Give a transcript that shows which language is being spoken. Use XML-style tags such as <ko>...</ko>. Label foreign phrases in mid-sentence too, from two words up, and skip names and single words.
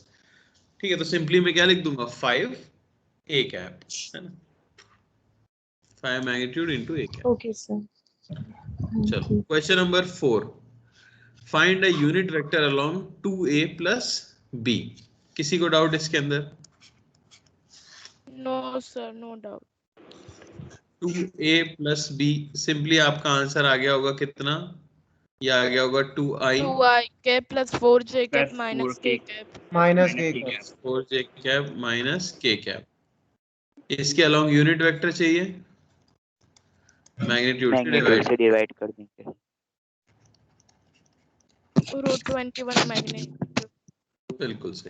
<hi>ठीक है, तो सिंपली मैं क्या लिख दूंगा, 5</hi> <en>a cap,</en> <hi>है ना, 5</hi> <en>magnitude into a cap. okay sir. चलो question number 4, find a unit vector along 2a plus b.</en> <hi>किसी को डाउट इसके अंदर?</hi> <en>No, sir, no doubt. 2a plus b,</en> <hi>सिंपली आपका आंसर आ गया होगा कितना? ये आ गया होगा 2i</hi> <en>2ik plus 4j cap Plus minus 4k. k cap. minus k cap. 4j cap minus k cap.</en> <hi>इसके अलोंग</hi> <en>unit vector</en> <hi>चाहिए, मैग्नीट्यूड से</hi> <en>मैग्नीट्यूड डिवाइड।</en> <hi>से डिवाइड कर देंगे।</hi> <en>√21 magnitude.</en> <hi>बिल्कुल सही।</hi>